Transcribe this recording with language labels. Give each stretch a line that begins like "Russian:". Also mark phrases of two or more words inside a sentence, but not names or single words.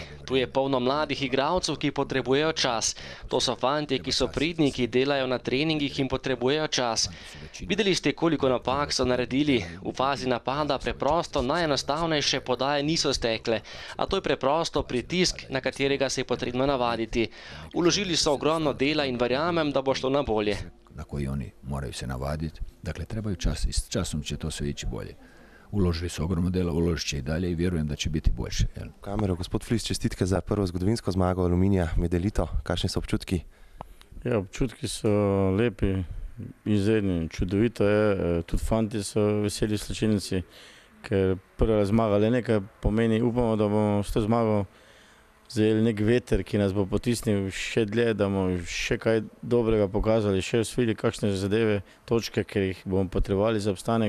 Slovenian: Tu je polno mladih igralcev, ki potrebujejo čas. To so fantje, ki so pridni, ki delajo na treningih in potrebujejo čas. Videli ste, koliko napak so naredili. V fazi napada preprosto najenostavnejše podaje niso stekle. A to je preprosto pritisk, na katerega se je potrebno navaditi. Vložili so ogromno dela in verjamem, da bo šlo na bolje.
Croatian: Na koji oni moraju se navaditi. Dakle, trebaju čas i s časom će to sve ići bolje. Uložili su ogromno dela, uložit će i dalje i vjerujem da će biti boljše.
Slovenian: Kamero, gospod Flis, čestitke za prvo zgodovinsko zmago Aluminija med elito. Kakšni so občutki? Ja, občutki so lepi, izredni, čudovito je. Tudi fanti so veseli v slačilnici, ker prva zmaga le nekaj pomeni. Upamo, da bomo s to zmago zajeli nek veter, ki nas bo potisnil še dlje, da bomo še kaj dobrega pokazali, še osvojili kakšne zadeve, točke, ker jih bomo potrebovali za obstanek.